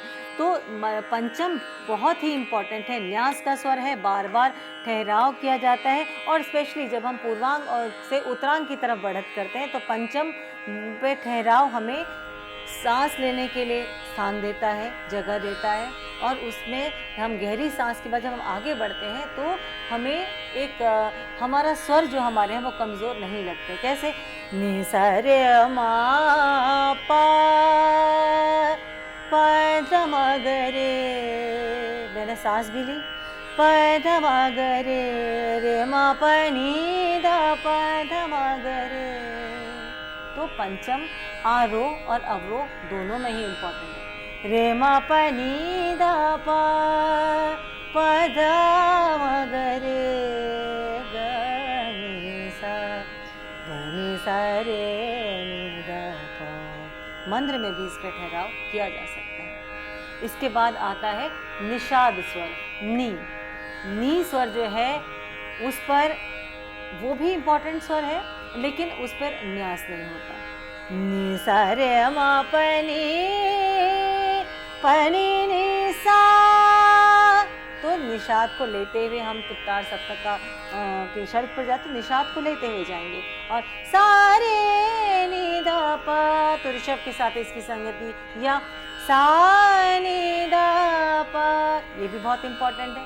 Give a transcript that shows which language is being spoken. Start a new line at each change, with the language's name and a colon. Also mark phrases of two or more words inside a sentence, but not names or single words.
Hindi: तो पंचम बहुत ही इंपॉर्टेंट है, न्यास का स्वर है, बार बार ठहराव किया जाता है, और स्पेशली जब हम पूर्वांग और से उत्तरांग की तरफ बढ़त करते हैं तो पंचम पे ठहराव हमें सांस लेने के लिए स्थान देता है, जगह देता है, और उसमें हम गहरी सांस के बाद जब हम आगे बढ़ते हैं तो हमें एक हमारा स्वर जो हमारे हैं वो कमज़ोर नहीं लगते। कैसे? नि सा रे मा पा प ध म ग रे, मैंने सांस भी ली, प ध म ग रे, रे मा प नी ध प ध म ग रे। तो पंचम आरोह और अवरोह दोनों में ही इम्पोर्टेंट है। रे मा प नी ध प ध म ग रे, ग नि सा रे नि ध प। मंद्र में भी इस पर ठहराव किया जा सकता है। इसके बाद आता है निषाद स्वर, नी। नी स्वर जो है उस पर, वो भी इम्पोर्टेंट स्वर है लेकिन उस पर न्यास नहीं होता। नि सा रे मा प नी नि सा, तो निषाद को लेते हुए हम तुत्तार सप्तक का की शर्त पर जाते, निषाद को लेते हुए जाएंगे। और सा रे नि ध प, तो ऋषभ के साथ इसकी संगति, या सा नि ध प, ये भी बहुत इंपॉर्टेंट है।